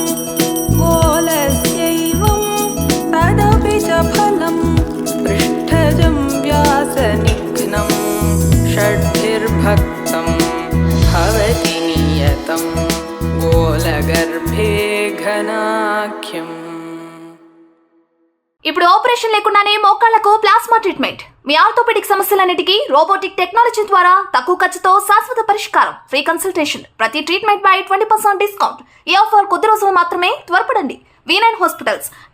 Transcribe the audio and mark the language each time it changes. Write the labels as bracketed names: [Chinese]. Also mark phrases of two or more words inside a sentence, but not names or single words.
[Sanskrit] गोलस्यैवं तदपि च फलं पृष्ठजं व्यासनिघ्नं षड्भिर्भक्तं भवति नियतं गोलगर्भे घनाख्यम्. [Telugu] ఇప్పుడు ఆపరేషన్ లేకుండానే మోకాళ్లకు ప్లాస్మా ట్రీట్మెంట్. మీ ఆర్థోపెడిక్ సమస్యలన్నిటికీ రోబోటిక్ టెక్నాలజీ ద్వారా తక్కువ ఖర్చుతో శాశ్వత పరిష్కారం. ఫ్రీ కన్సల్టేషన్. ప్రతి ట్రీట్మెంట్ పై 20% డిస్కౌంట్. ఈ ఆఫర్ కొద్ది రోజులు మాత్రమే. త్వరపడండి.